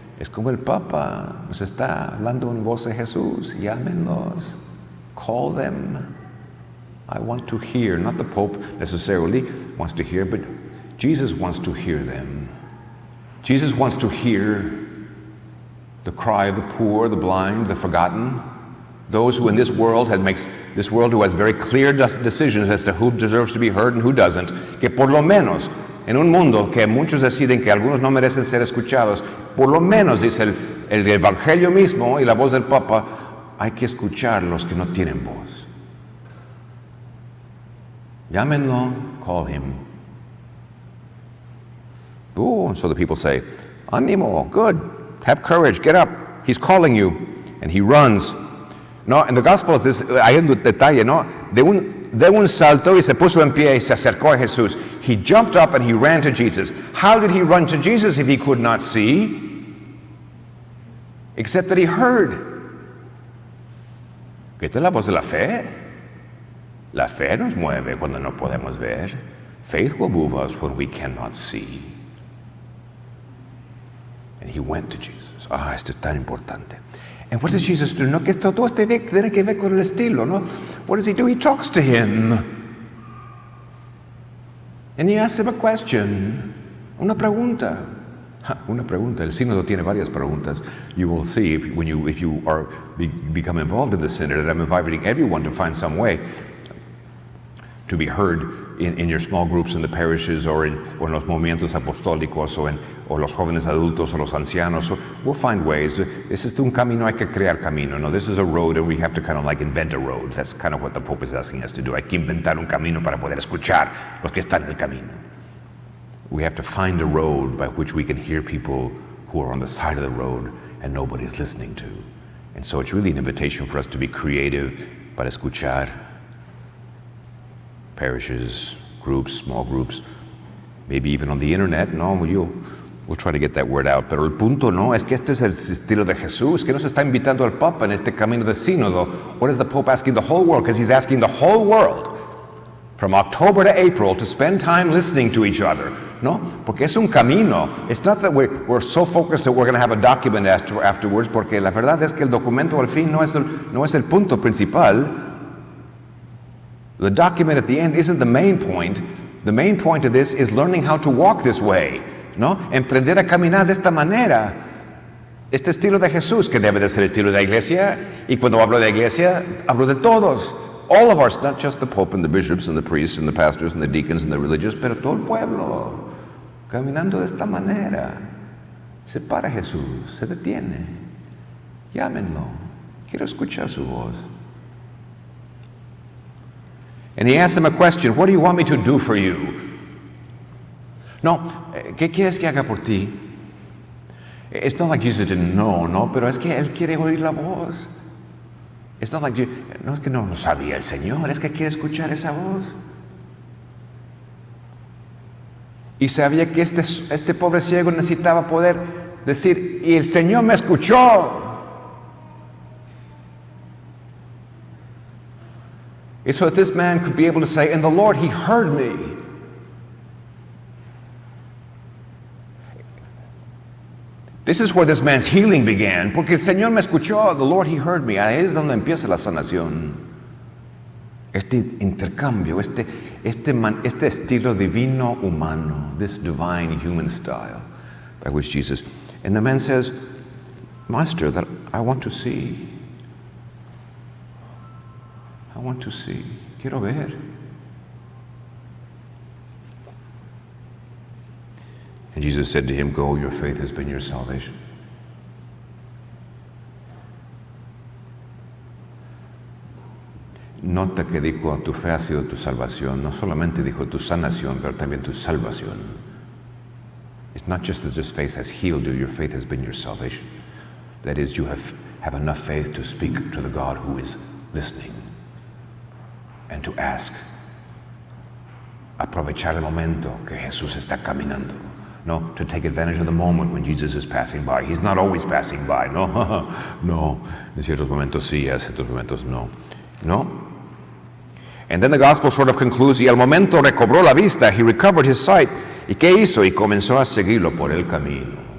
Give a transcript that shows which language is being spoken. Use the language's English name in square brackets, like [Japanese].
[Spanish] Es como el Papa nos está hablando en voz de Jesús. Llámenlos. [English] Call them. I want to hear. Not the Pope necessarily wants to hear, but Jesus wants to hear them. Jesus wants to hear the cry of the poor, the blind, the forgotten. Those who in this world who has very clear decisions as to who deserves to be heard and who doesn't. [Spanish] Que por lo menos, en un mundo que muchos deciden que algunos no merecen ser escuchados, por lo menos, dice el Evangelio mismo y la voz del Papa, hay que escuchar los que no tienen voz. Llámenlo, [English] call him. And so the people say, [Spanish] ánimo, [English] good, have courage, get up, he's calling you. And he runs. [Spanish] No, en [English] the Gospels [Spanish] hay un detalle, ¿no? De un salto y se puso en pie y se acercó a Jesús. [English] He jumped up and he ran to Jesus. How did he run to Jesus if he could not see? Except that he heard. [Spanish] ¿Qué es la voz de la fe? La fe nos mueve cuando no podemos ver. [English] Faith will move us when we cannot see. And he went to Jesus. [Spanish] Esto es tan importante. [English] And what does Jesus do? [Spanish] No, que esto todo tiene que ver con el estilo, ¿no? [English] What does he do? He talks to him. And he asks him a question. [Spanish] Una pregunta. Una pregunta. El sínodo tiene varias preguntas. [English] You will see if you become involved in the synod, and I'm inviting everyone to find some way to be heard in your small groups in the parishes or in [Spanish] los movimientos apostólicos o los jóvenes adultos o los ancianos. [English] So we'll find ways. This is [Spanish] un camino, hay que crear camino. [English] No, this is a road and we have to kind of like invent a road. That's kind of what the Pope is asking us to do. [Spanish] Hay que inventar un camino para poder escuchar los que están en el camino. [English] We have to find a road by which we can hear people who are on the side of the road and nobody is listening to. And so it's really an invitation for us to be creative [Spanish] para escuchar. [English] Parishes, groups, small groups, maybe even on the internet. No, we'll try to get that word out. [Spanish] Pero el punto no es que este es el estilo de Jesús, que nos está invitando al Papa en este camino de sínodo. [English] What is the Pope asking the whole world? Because he's asking the whole world from October to April to spend time listening to each other. [Spanish] No, porque es un camino. [English] It's not that we're so focused that we're going to have a document afterwards, [Spanish] porque la verdad es que el documento al fin no es el punto principal. [English] The document at the end isn't the main point. The main point of this is learning how to walk this way, ¿no? [Spanish] Emprender a caminar de esta manera. Este estilo de Jesús, que debe de ser el estilo de la iglesia, y cuando hablo de la iglesia, hablo de todos. [English] All of us, not just the Pope and the bishops and the priests and the pastors and the deacons and the religious, [Spanish] pero todo el pueblo, caminando de esta manera. Se para Jesús, se detiene. Llámenlo. Quiero escuchar su voz. [English] And he asks him a question, what do you want me to do for you? [Spanish] No, ¿qué quieres que haga por ti? [English] It's not like Jesus didn't know, [Spanish] no, pero es que Él quiere oír la voz. [English] It's not like [Spanish] no es que no lo sabía el Señor, es que quiere escuchar esa voz. Y sabía que este pobre ciego necesitaba poder decir, y el Señor me escuchó. [English] And so that this man could be able to say, and the Lord, He heard me. This is where this man's healing began, [Spanish] porque el Señor me escuchó, [English] the Lord, He heard me. [Spanish] Ahí es donde empieza la sanación. Este intercambio, este estilo divino humano, [English] this divine human style by which Jesus. And the man says, Master, that I want to see. I want to see. [Spanish] Quiero ver. [English] And Jesus said to him, Go, your faith has been your salvation. [Spanish] Nota que dijo, tu fe ha sido tu salvación. No solamente dijo tu sanación, pero también tu salvación. [English] It's not just that this faith has healed you, your faith has been your salvation. That is, you have enough faith to speak to the God who is listening and to ask. [Spanish] Aprovechar el momento que Jesús está caminando. [English] No, to take advantage of the moment when Jesus is passing by. He's not always passing by. [Spanish] No, no. En ciertos momentos sí, en ciertos momentos no. No. [English] And then the gospel sort of concludes, [Spanish] y al momento recobró la vista, [English] he recovered his sight. [Spanish] ¿Y qué hizo? Y comenzó a seguirlo por el camino.